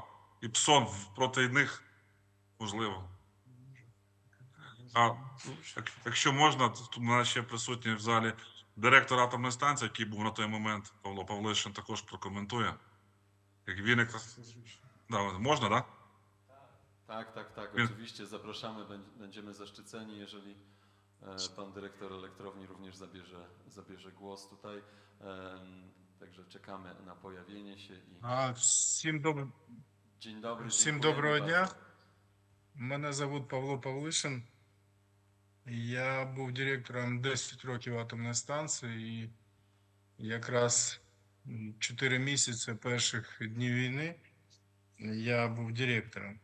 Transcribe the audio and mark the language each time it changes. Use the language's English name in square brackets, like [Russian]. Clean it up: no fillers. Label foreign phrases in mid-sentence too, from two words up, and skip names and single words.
[Ukrainian] І ПСОН проти них, можливо. А якщо можна, тут у нас ще присутній в залі директор атомної станції, який був на той момент, Павло Павлишин, також прокоментує. Як він якраз... Да, можна, так? Да? [Polish] Tak. Oczywiście zapraszamy, będziemy zaszczyceni, jeżeli pan dyrektor elektrowni również zabierze głos tutaj. Także czekamy na pojawienie się. [Ukrainian] Всім доброго [Polish] Dzień dobry. [Ukrainian] Всім [Polish] dziękujemy [Ukrainian] доброго дня. [Polish] bardzo. [Ukrainian] Мене звуть Павло Павлишин. Я був директором 10 років атомної станції і якраз 4 місяці перших днів війни я був директором.